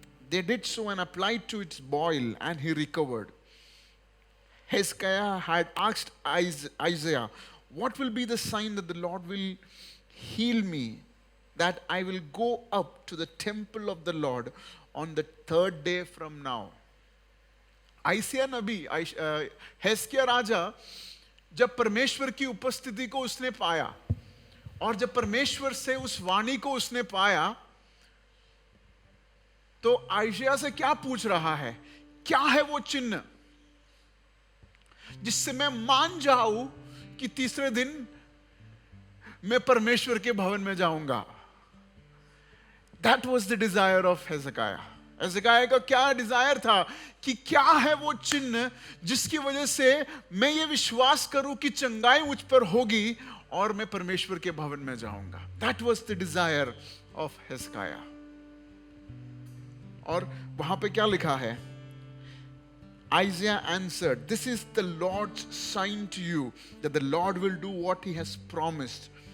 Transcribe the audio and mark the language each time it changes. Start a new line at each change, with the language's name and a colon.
English: They did so and applied to its boil, and he recovered. Hezekiah had asked Isaiah, what will be the sign that the Lord will heal me, that I will go up to the temple of the Lord on the third day from now?
Hindi: Isaiah नबी, हेस्किय्याह राजा जब परमेश्वर की उपस्थिति को उसने पाया और जब परमेश्वर से उस वाणी को उसने पाया, तो आइसिया से क्या पूछ रहा है? क्या है वो चिन्ह जिससे मैं मान जाऊं कि तीसरे दिन मैं परमेश्वर के भवन में जाऊंगा?
English: That was the desire of Hezekiah.
Hindi: हेzekiah का क्या डिजायर था कि क्या है वो चिन्ह जिसकी वजह से मैं ये विश्वास करूं कि चंगाई मुझ पर होगी और मैं परमेश्वर के भवन में जाऊंगा।
English: That was the desire of Hezekiah.
Hindi: और वहां पे क्या लिखा है?
English: Isaiah answered, this is the Lord's sign to you that the Lord will do what he has promised.